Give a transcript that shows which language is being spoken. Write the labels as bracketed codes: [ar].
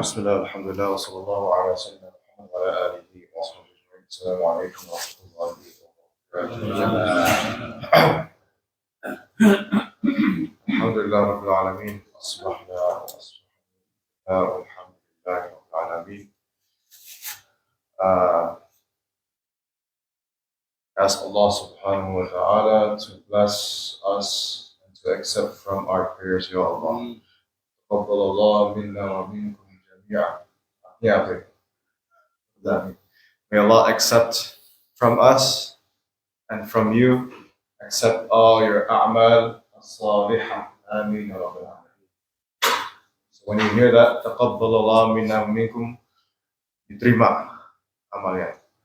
[ar] بسم الله الحمد لله وصلى الله على سيدنا محمد وعلى آله وصحبه أجمعين. السلام عليكم ورحمة الله وبركاته. الحمد لله رب العالمين. أصبحنا والحمد لله رب العالمين. [en] Ask Allah subhanahu wa ta'ala to bless us and to accept from our prayers, Ya Allah. [ar] تقبل الله منا ومنكم جميعا. [en] May Allah accept from us and from you, accept all your a'mal as-salihah. Ameen ya Rabbil Alamin. So when you hear that, [ar] تقبل الله منا ومنكم, [ms] diterima amalnya.